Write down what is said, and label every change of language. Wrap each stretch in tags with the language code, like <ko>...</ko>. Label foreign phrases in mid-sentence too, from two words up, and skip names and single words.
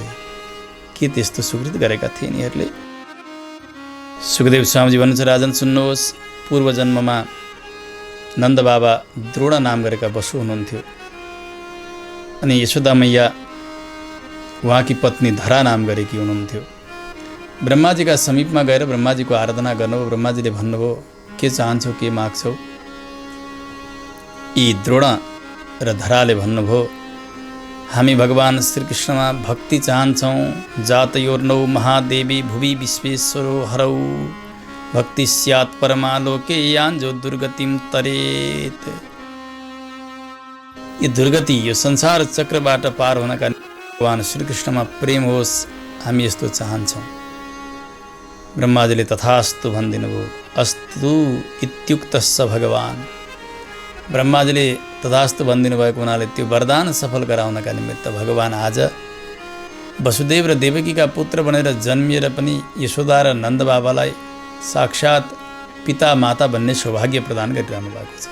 <ne>के त्यस्तो सुकृत गरेका थिए यिनीहरूले? सुखदेव स्वामीजी भन्नुहुन्छ, राजन सुन्नुहोस्, पूर्वजन्ममा नन्द बाबा द्रोण नाम गरेका बसु हुनुहुन्थ्यो, अनि यशोदा मैया उहाँकी पत्नी धरा नाम गरेकी हुनुहुन्थ्यो। ब्रह्माजीका समीपमा गएर ब्रह्माजीको आराधना गर्नुभयो। ब्रह्माजीले भन्नुभयो, के चाहन्छौ, के माग्छौ? यी द्रोण र धराले भन्नुभयो, हामी भगवान श्रीकृष्णमा भक्ति चाहन्छौँ।</ne> <sa>जातयोर्नौ महादेवी भुवि विश्वेश्वरो हरौ भक्ति स्यात् परमालोके यान्जो दुर्गतिम तरेत।</sa> <ne>यो दुर्गति, यो संसार चक्रबाट पार हुनका भगवान श्रीकृष्णमा प्रेम होस्, हामी यस्तो चाहन्छौँ। ब्रह्माजीले तथास्तु भनिदिनु भयो।</ne> <sa>अस्तु इत्युक्तस्स भगवान।</sa> <ne>ब्रह्माजीले तथास्तु भनिदिनु भएको हुनाले त्यो वरदान सफल गराउनका निमित्त भगवान आज वसुदेव र देवकीका पुत्र बनेर जन्मिएर पनि यशोदा र नन्द बाबालाई साक्षात् पिता माता भन्ने सौभाग्य प्रदान गरिरहनु भएको छ।</ne>